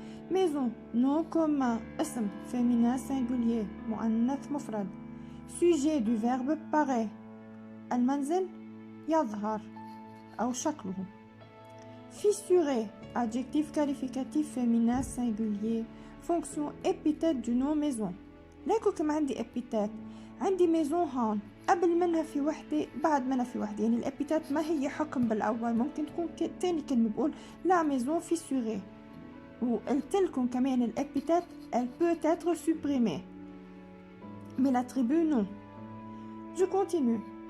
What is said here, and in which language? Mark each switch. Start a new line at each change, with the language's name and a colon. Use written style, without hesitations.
French: Maison, nom commun, اسم, féminin singulier,
Arabic: مؤنث مفرد.
French: Sujet du verbe paraît.
Arabic: المنزل يظهر أو شكله.
French: Fissuré, adjectif qualificatif féminin singulier. Fonction, épithète du nom maison.
Arabic: ليكو كم عندي épithète. عندي ميزون هون قبل منها في وحدة بعد منها في وحدة، يعني الابيتات ما هي حكم بالأول، ممكن تكون تاني كلمة بقول لا ميزون فيسوري. وقلت لكم كمان الابيتات
French: elle peut être supprimée mais l'attribut non. Je continue.